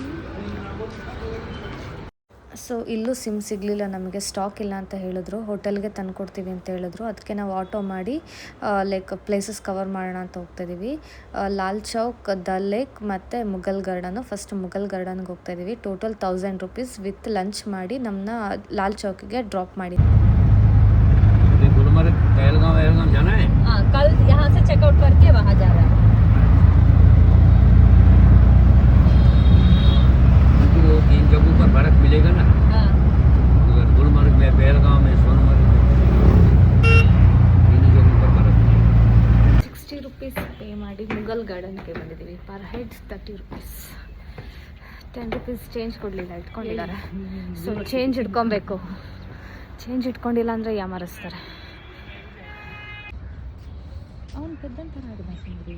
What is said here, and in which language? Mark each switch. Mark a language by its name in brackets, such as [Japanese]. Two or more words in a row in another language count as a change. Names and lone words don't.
[Kannada] ಸೊ ಇಲ್ಲೂ ಸಿಮ್ ಸಿಗಲಿಲ್ಲ ನಮಗೆ, ಸ್ಟಾಕ್ ಇಲ್ಲ ಅಂತ ಹೇಳಿದ್ರು. ಹೋಟೆಲ್ಗೆ ತಂದುಕೊಡ್ತೀವಿ ಅಂತ ಹೇಳಿದ್ರು. ಅದಕ್ಕೆ ನಾವು ಆಟೋ ಮಾಡಿ [English] like places cover [Kannada] ಮಾಡೋಣ ಅಂತ ಹೋಗ್ತಾಯಿದ್ದೀವಿ. ಲಾಲ್ ಚೌಕ್, ದಲ್ ಲೇಕ್ ಮತ್ತು ಮುಘಲ್ ಗಾರ್ಡನು. ಫಸ್ಟ್ ಮುಘಲ್ ಗಾರ್ಡನ್ಗೆ ಹೋಗ್ತಾಯಿದ್ದೀವಿ. [English] total 1000 rupees with lunch [Kannada] ಮಾಡಿ ನಮ್ಮನ್ನ ಲಾಲ್ ಚೌಕಿಗೆ ಡ್ರಾಪ್ ಮಾಡಿ. [Hindi] कल यहाँ से चेकआउट करके वहाँ जा रहा है. वो 3 जगहों पर बर्फ मिलेगा ना. हाँ. उधर गुलमर्ग में, बेलगांव में, सोनमर्ग में 3 जगहों पर बर्फ. [English] 60 rupees pay [Kannada] ಮಾಡಿ ಮುಘಲ್ ಗಾರ್ಡನ್ಗೆ ಬಂದಿದ್ದೀವಿ. [English] per head 30 rupees. 10 rupees change [Kannada] ಕೊಡಲಿಲ್ಲ, ಇಟ್ಕೊಂಡಿದ್ದಾರೆ. ಸೊ ಚೇಂಜ್ ಇಟ್ಕೊಬೇಕು. ಚೇಂಜ್ ಇಟ್ಕೊಂಡಿಲ್ಲ ಅಂದರೆ ಯಾಮಾರಿಸ್ತಾರೆ. ಅವ್ನು ಪೆದ್ದಂತರ ಆಡಿದ್ರಿ.